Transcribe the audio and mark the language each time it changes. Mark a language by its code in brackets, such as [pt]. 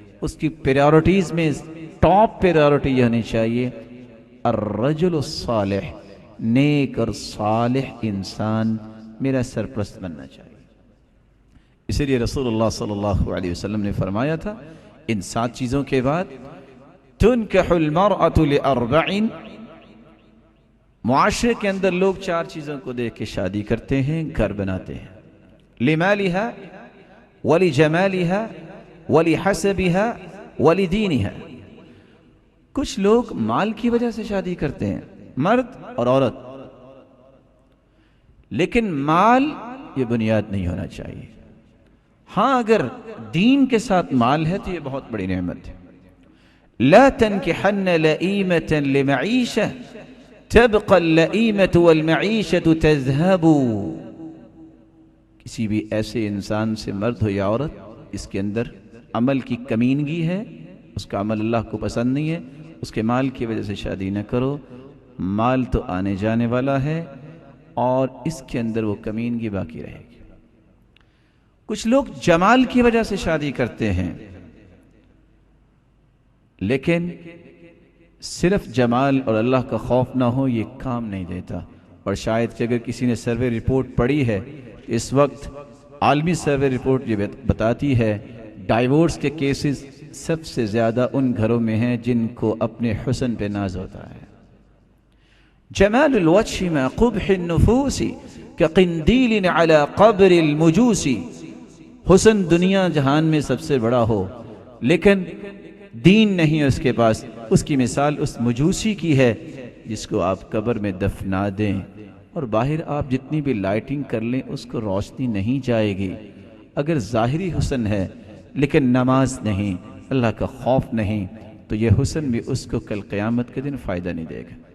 [ur] اس کی پریورٹیز میں top priority یہ ہونی چاہیے [ar] الرجل الصالح، [ur] نیک اور صالح انسان میرا سرپرست بننا چاہیے. اسی لیے رسول اللہ صلی اللہ علیہ وسلم نے فرمایا تھا ان 7 چیزوں کے بعد [ar] تنکح المرأة لأربع. [ur] معاشرے کے اندر لوگ 4 چیزوں کو دیکھ کے شادی کرتے ہیں، گھر بناتے ہیں. [ar] لمالها ولجمالها ولحسبها ولدینها. [ur] کچھ لوگ مال کی وجہ سے شادی کرتے ہیں، مرد اور عورت، لیکن مال یہ بنیاد نہیں ہونا چاہیے. ہاں اگر دین کے ساتھ مال ہے تو یہ بہت بڑی نعمت ہے. [ar] لا تنكحن لئیمة لمعیشة تبقى اللئیمة والمعیشة تذهب. [ur] کسی بھی ایسے انسان سے، مرد ہو یا عورت، اس کے اندر عمل کی کمینگی ہے، اس کا عمل اللہ کو پسند نہیں ہے، اس کے مال کی وجہ سے شادی نہ کرو. مال تو آنے جانے والا ہے اور اس کے اندر وہ کمینگی باقی رہے گی. کچھ لوگ جمال کی وجہ سے شادی کرتے ہیں، لیکن صرف جمال اور اللہ کا خوف نہ ہو یہ کام نہیں دیتا. اور شاید کہ اگر کسی نے سروے رپورٹ پڑھی ہے، اس وقت عالمی سروے رپورٹ یہ بتاتی ہے ڈائیورس کے کیسز سب سے زیادہ ان گھروں میں ہیں جن کو اپنے حسن پہ ناز ہوتا ہے. [ar] جمال الوجه مع قبح النفوس كقنديل على قبر المجوس. [ur] حسن دنیا جہان میں سب سے بڑا ہو لیکن دین نہیں اس کے پاس، اس کی مثال اس مجوسی کی ہے جس کو آپ قبر میں دفنا دیں اور باہر آپ جتنی بھی لائٹنگ کر لیں اس کو روشنی نہیں جائے گی. اگر ظاہری حسن ہے لیکن نماز نہیں، اللہ کا خوف نہیں، تو یہ حسن بھی اس کو کل قیامت کے دن فائدہ نہیں دے گا.